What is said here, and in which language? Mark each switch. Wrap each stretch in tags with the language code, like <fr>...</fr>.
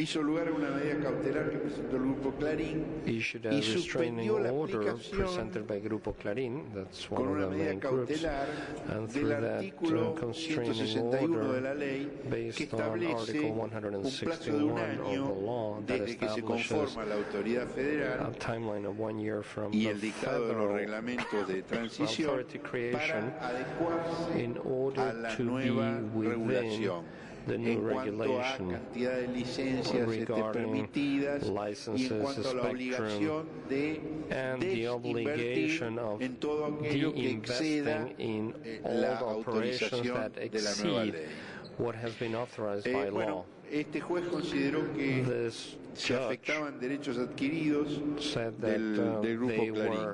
<es>hizo lugar a una medida cautelar que presentó el grupo Clarín,</es> <en>issued a restraining order presented by Grupo Clarín, that's one of the main groups, and through that constraining order based on Article 161 of the law that establishes a timeline of 1 year from the federal authority creation in order to be within the new regulation regarding licenses, spectrum, and the obligation of de-investing in all operations that exceed what has been authorized by law.</en> <es>Este juez consideró que se afectaban derechos adquiridos del grupo Clarín.</es>